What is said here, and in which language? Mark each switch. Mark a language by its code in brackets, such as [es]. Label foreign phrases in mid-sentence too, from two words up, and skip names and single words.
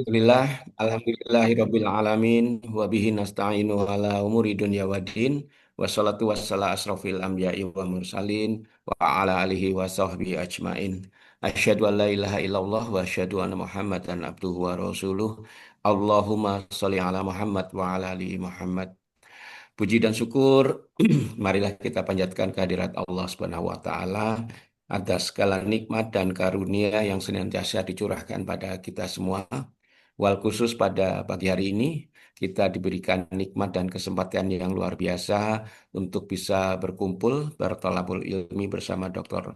[ar] الحمد لله الحمد لله رب العالمين وبه نستعين على أمور الدنيا والدين والصلاة والسلام أشرف الأنبياء والمرسلين وعلى آله وصحبه أجمعين. أشهد أن لا إله إلا الله وأشهد أن محمدا عبده ورسوله. اللهم صل على محمد وعلى آل محمد. [id] Puji dan syukur, marilah kita panjatkan kehadirat Allah [ar] سبحانه وتعالى [id] atas segala nikmat dan karunia yang senantiasa dicurahkan pada kita semua. [ar] والخصوص [id] pada pagi hari ini, kita diberikan nikmat dan kesempatan yang luar biasa untuk bisa berkumpul, bertolabul ilmi bersama Dr.